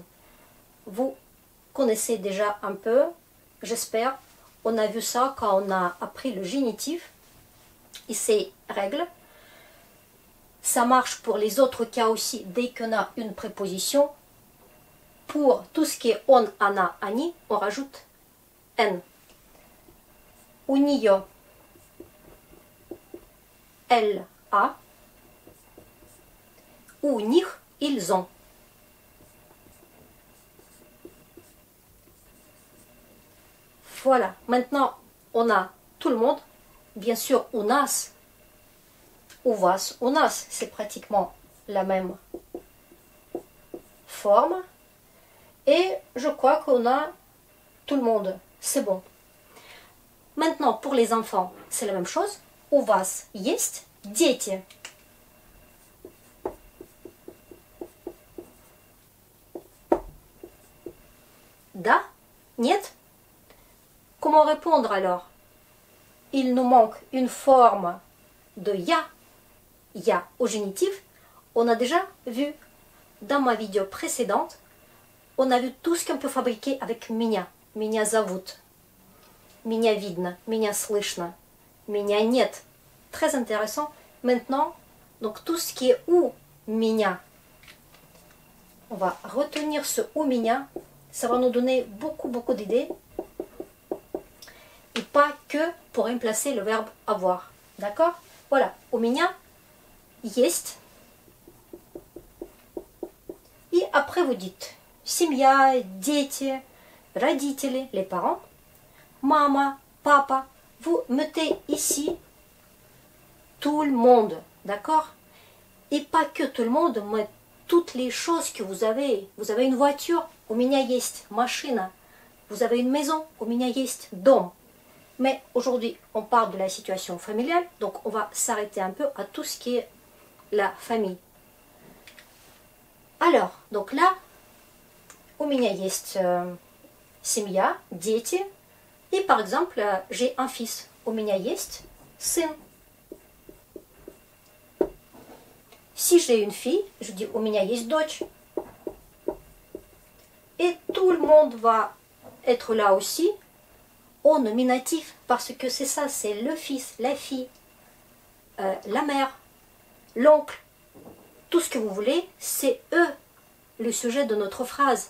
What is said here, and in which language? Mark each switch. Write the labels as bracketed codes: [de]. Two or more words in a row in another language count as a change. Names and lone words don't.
[fr] Vous connaissez déjà un peu, j'espère. On a vu ça quand on a appris le génitif et ses règles. Ça marche pour les autres cas aussi dès qu'on a une préposition. Pour tout ce qui est on, [ru] она, они, [fr] on rajoute N. [ru] У нее, [fr] elle a. [ru] У них, [fr] ils ont. Voilà, maintenant on a tout le monde. Bien sûr, [ru] у нас, у вас, у нас, [fr] c'est pratiquement la même forme. Et je crois qu'on a tout le monde. C'est bon. Maintenant, pour les enfants, c'est la même chose. [ru] У вас есть дети? Да, нет. [fr] Comment répondre alors? Il nous manque une forme de ya au génitif. On a déjà vu dans ma vidéo précédente, on a vu tout ce qu'on peut fabriquer avec меня. [ru] Меня зовут, меня видно, меня слышно, меня нет. [fr] Très intéressant. Maintenant, donc tout ce qui est [ru] у меня, [fr] on va retenir ce [ru] у меня. [fr] Ça va nous donner beaucoup d'idées. Et pas que pour remplacer le verbe avoir. D'accord? Voilà. [ru] У меня есть. [fr] Et après vous dites [ru] семья, дети, родители, [fr] les parents. Mama, papa. Vous mettez ici tout le monde. D'accord? Et pas que tout le monde, mais toutes les choses que vous avez. Vous avez une voiture, [ru] у меня есть машина. [fr] Vous avez une maison, [ru] у меня есть дом. [fr] Mais aujourd'hui, on parle de la situation familiale, donc on va s'arrêter un peu à tout ce qui est la famille. Alors, donc là, [ru] у меня есть семья, дети. [fr] Et par exemple, j'ai un fils. [ru] У меня есть сын. [fr] Si j'ai une fille, je dis [ru] у меня есть дочь. [fr] Et tout le monde va être là aussi au nominatif parce que c'est ça, c'est le fils, la fille, la mère, l'oncle, tout ce que vous voulez, c'est eux le sujet de notre phrase.